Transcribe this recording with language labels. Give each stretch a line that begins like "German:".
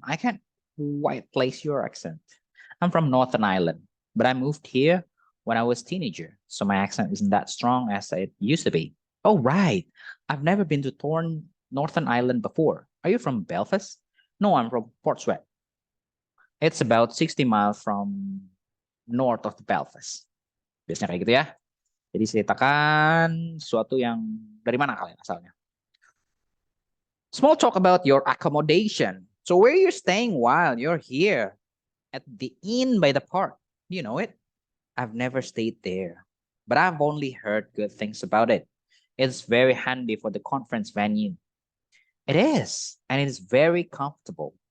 English: I can't quite place your accent. I'm from Northern Ireland, but I moved here when I was a teenager, so my accent isn't that strong as it used to be. Oh, right. I've never been to Northern Ireland before. Are you from Belfast? No, I'm from Portsmouth. It's about 60 miles from north of Belfast.
Indonesian: Biasanya kayak gitu ya. Jadi ceritakan sesuatu yang dari mana kalian asalnya.
English: Small talk about your accommodation. So where you're staying while you're here? At the inn by the park. Do you know it? I've never stayed there, but I've only heard good things about it. It's very handy for the conference venue. It is, and it is very comfortable.